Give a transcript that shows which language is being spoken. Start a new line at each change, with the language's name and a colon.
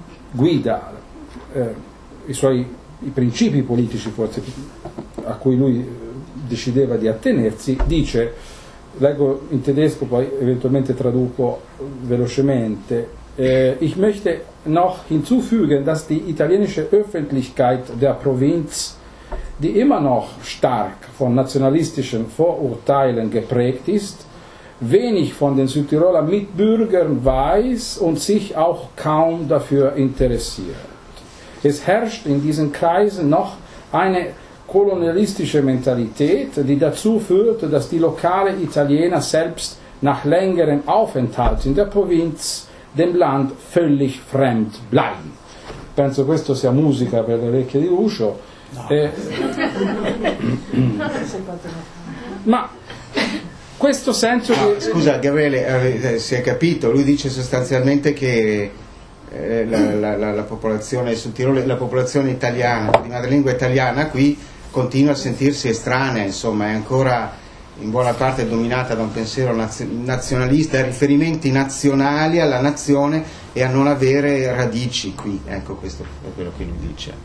Italian: guida, i principi politici forse a cui lui decideva di attenersi, dice, leggo in tedesco, poi eventualmente traduco velocemente:
German: ich möchte noch hinzufügen, dass die italienische Öffentlichkeit der Provinz die immer noch stark von nationalistischen Vorurteilen geprägt ist, wenig von den Südtiroler Mitbürgern weiß und sich auch kaum dafür interessiert. Es herrscht in diesen Kreisen noch eine kolonialistische Mentalität, die dazu führt, dass die lokale Italiener selbst nach längerem Aufenthalt in der Provinz dem Land völlig fremd bleiben.
Italian: Penso questo sia musica per le orecchie di Lucio. No. Ma questo senso che... Scusa Gabriele, si è capito, lui dice sostanzialmente che la popolazione sul Tirolo, la popolazione italiana, la madrelingua italiana qui continua a sentirsi estranea, insomma, è ancora in buona parte dominata da un pensiero nazionalista, a riferimenti nazionali alla nazione e a non avere radici qui, ecco, questo è quello che lui dice.